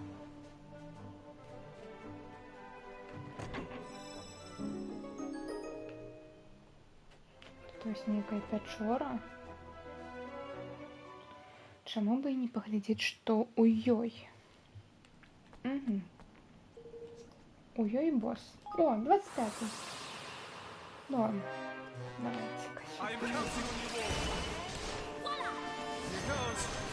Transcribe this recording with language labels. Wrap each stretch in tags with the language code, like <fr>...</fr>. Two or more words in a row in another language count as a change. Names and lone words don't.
<be>Тут вось нейкая пячора. Чаму бы і не паглядзець, што ў ёй? У ёй босс.</be> <ru>О, 25. Норм. Давайте-ка</ru> <en>I am</en> <ru>сюда.</ru> <en>counting on you all. Here goes.</en>